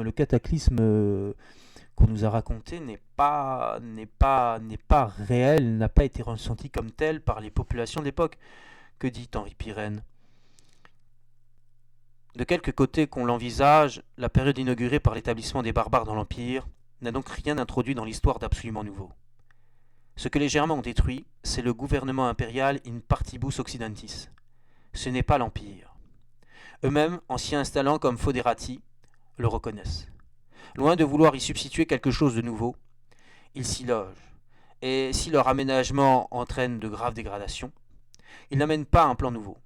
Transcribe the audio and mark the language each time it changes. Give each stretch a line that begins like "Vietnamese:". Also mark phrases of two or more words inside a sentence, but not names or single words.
French: Le cataclysme qu'on nous a raconté n'est pas réel, n'a pas été ressenti comme tel par les populations de l'époque. Que dit Henri Pirenne ? De quelque côté qu'on l'envisage, la période inaugurée par l'établissement des barbares dans l'Empire n'a donc rien introduit dans l'histoire d'absolument nouveau. Ce que les Germains ont détruit, c'est le gouvernement impérial
Latin: in partibus occidentis.
French: Ce n'est pas l'Empire. Eux-mêmes, en s'y installant comme foederati, le reconnaissent. Loin de vouloir y substituer quelque chose de nouveau, ils s'y logent. Et si leur aménagement entraîne de graves dégradations, ils n'amènent pas un plan nouveau.